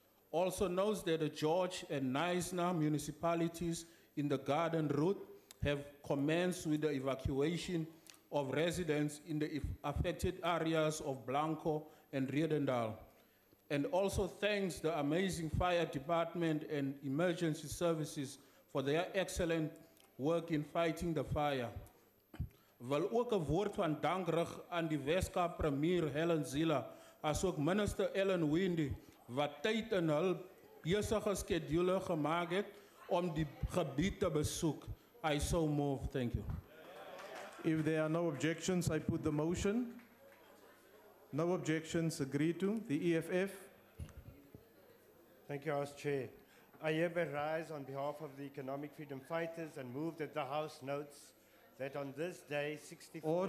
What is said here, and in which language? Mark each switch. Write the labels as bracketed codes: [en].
[en] Also notes that the George and Knysna municipalities in the Garden Route have commenced with the evacuation of residents in the affected areas of Blanco and Riedendal. And also thanks the amazing fire department and emergency services for their excellent work in fighting the fire. [af] Wil ook 'n woord van dank rig aan die Weskaap Premier Helen Zille, asook Minister Ellen Windy, wat tyd in hul besige skedule gemaak het om die gebied te besoek. [en] I so move. Thank you. If there are no objections, I put the motion. No objections, agreed to. The EFF? Thank you, House Chair. I hereby rise on behalf of the economic freedom fighters and move that the House notes that on this day, 64